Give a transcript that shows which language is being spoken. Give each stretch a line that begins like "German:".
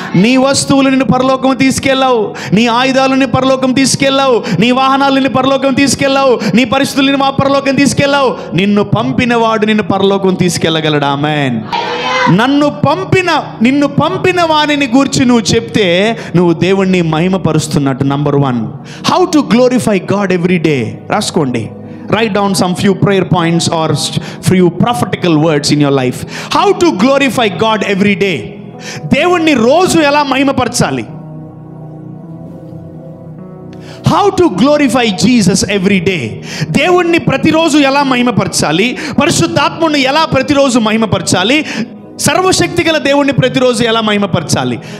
Telugu: నీ వస్తువులు నిన్ను పరలోకం తీసుకెళ్ళావు, నీ ఆయుధాలు నిన్ను పరలోకం తీసుకెళ్ళావు, నీ వాహనాలు నిన్ను పరలోకం తీసుకెళ్ళావు, నీ పరిస్థితులు నిన్ను పరలోకం తీసుకెళ్ళావు. నిన్ను పంపిన వాడు నిన్ను పరలోకం తీసుకెళ్ళగలడు. ఆమేన్. నిన్ను పంపిన వానిని గూర్చి నువ్వు చెప్తే నువ్వు దేవుణ్ణి మహిమపరుస్తున్నట్టు. Number 1,
English: How to glorify God every day.
Telugu: రాసుకోండి.
English: Write down some few prayer points or few prophetical words in your life. How to glorify God every day.
Telugu: దేవుణ్ణి రోజు ఎలా మహిమపరచాలి?
English: How to glorify Jesus every day.
Telugu: దేవుణ్ణి ప్రతిరోజు ఎలా మహిమపరచాలి? పరిశుద్ధాత్మను ఎలా ప్రతిరోజు మహిమపరచాలి? సర్వశక్తి గల దేవుణ్ణి ప్రతిరోజు ఎలా మహిమపరచాలి?